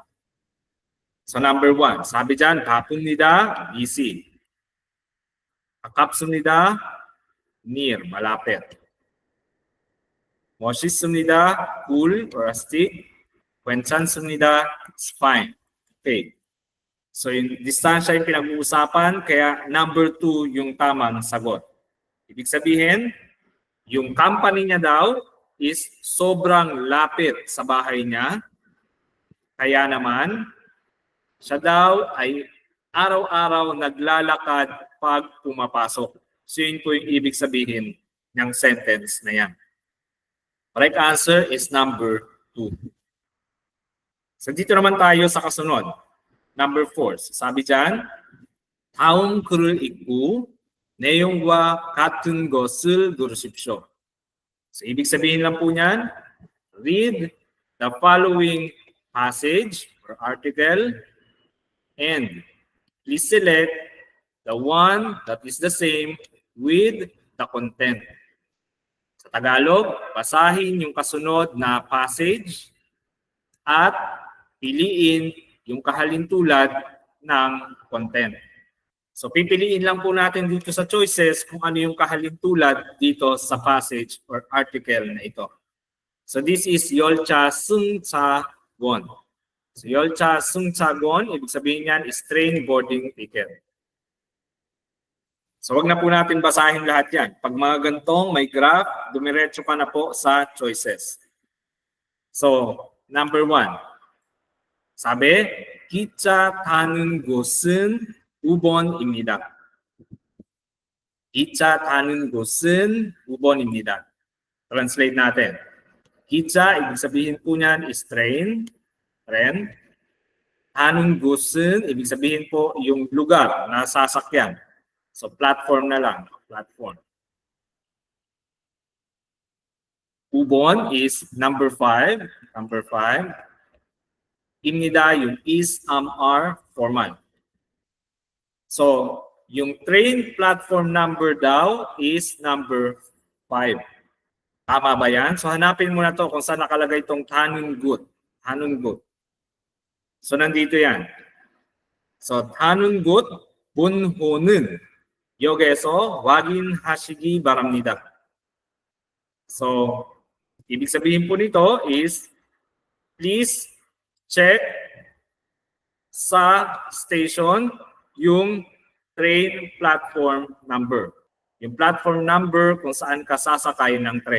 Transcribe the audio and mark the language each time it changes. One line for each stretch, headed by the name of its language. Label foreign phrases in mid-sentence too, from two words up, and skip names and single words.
Filipino: So number 1, sabi dyan,
Korean: 바쁩니다, busy. 가깝습니다, near, malapit. 멋있습니다,
English: cool or astig. 괜찮습니다, it's fine. Okay.
Filipino: So yung distansya yung pinag-uusapan, kaya number 2 yung tamang sagot. Ibig sabihin, yung company niya daw is sobrang lapit sa bahay niya. Kaya naman, siya daw ay araw-araw naglalakad pag pumapasok. So yun po yung ibig sabihin ng sentence na yan.
English: Correct answer is number 2.
Filipino: So dito naman tayo sa kasunod. Number 4. Sabi dyan,
Korean: 다음 글을 읽고 내용과 같은 것을 누르십시오.
Filipino: So ibig sabihin lang po niyan,
English: read the following passage or article and please select the one that is the same with the content.
Filipino: Sa Tagalog, basahin yung kasunod na passage at piliin yung kahalintulad ng content. So pipiliin lang po natin dito sa choices kung ano yung kahalintulad dito sa
English: passage or article
Filipino: na ito.
English: So this is
Korean: 열차 승차권. So 열차 승차권,
Filipino: ibig sabihin niyan
English: is train boarding ticket.
Filipino: So wag na po natin basahin lahat yan. Pag mga gantong may graph, dumiretso ka na po sa choices.
English: So number 1.
Korean: 사배, 기차 타는 곳은 5번입니다. 기차 타는 곳은 5번입니다.
Filipino: Translate natin. 기차, ibig sabihin po niyan
English: is train.
Filipino: Tren.
Korean: 타는 곳은,
Filipino: ibig sabihin po yung lugar na sasakyan. So platform na lang.
English: Platform. 5번 is number 5. Number 5. 입니다, yung is, are, formal.
Filipino: So, yung
English: train platform number
Filipino: daw is number 5. Tama ba yan? So, hanapin mo na to kung saan nakalagay itong Tanunggut. Tanunggut. So, nandito yan.
Korean: So, Tanunggut 본호는 역에서 확인하시기 바랍니다.
Filipino: So, ibig sabihin po nito is,
English: please check
Filipino: sa station yung
English: train platform number.
Filipino: Yung
English: platform number
Filipino: kung saan ka sasakay ng tren.